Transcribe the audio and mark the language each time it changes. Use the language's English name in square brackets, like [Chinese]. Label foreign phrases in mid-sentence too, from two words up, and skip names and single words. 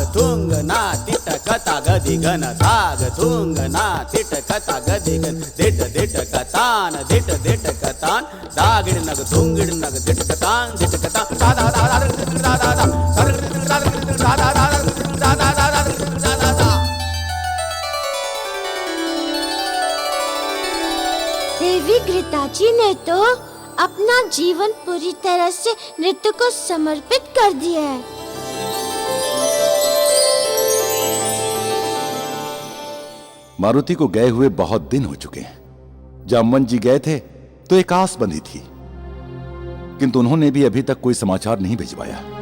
[Hindi] थुंग ना तिट कथा गदी गन धाग थुंग ना तिट कथा गदी गन दिट दिट कतान दिट दिट कतान दागिड़ नग थुंगिड़ नग दिट कतान दा दा दा दा दा दा दा देवी घृताची ने तो अपना जीवन पूरी तरह से नृत्य को समर्पित कर दिया है। मारुति को गए हुए बहुत दिन हो चुके हैं। जामवंत जी गए थे तो एक आस बंधी थी, किंतु उन्होंने भी अभी तक कोई समाचार नहीं भिजवाया।